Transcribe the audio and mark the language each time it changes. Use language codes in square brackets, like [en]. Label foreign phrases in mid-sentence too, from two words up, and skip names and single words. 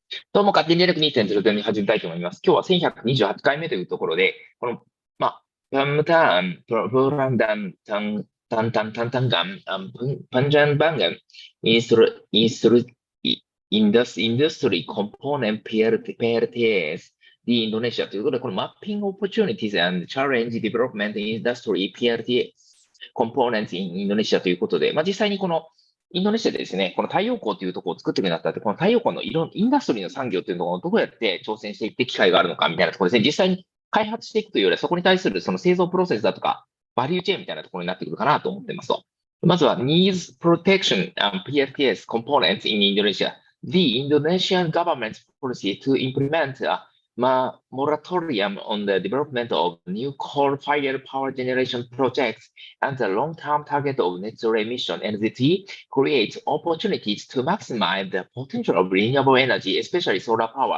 [ja] どうも、勝手に電力2.0で始めたいと思います。今日は1128回目というところで、この、 [id] Pemetaan, Peluang dan Tantangan, Pengembangan, Industri, Komponen, PLTS, di Indonesia [ja] ということで、この [en] Mapping Opportunities and Challenge Development Industry, PLTS, Components in Indonesia [ja] ということで、実際にこのインドネシアでですね、この太陽光というところを作っていくにあたって、この太陽光のインダストリーの産業というのをどうやって挑戦していって機会があるのかみたいなところですね、実際に開発していくというよりは、そこに対するその製造プロセスだとか、バリューチェーンみたいなところになってくるかなと思っていますと。 [en] まずは Needs Protection and PLTS Components in Indonesia. The Indonesian government's policy to implement a moratorium on the development of new coal-fired power generation projects and the long-term target of net zero emission NZT creates opportunities to maximize the potential of renewable energy, especially solar power.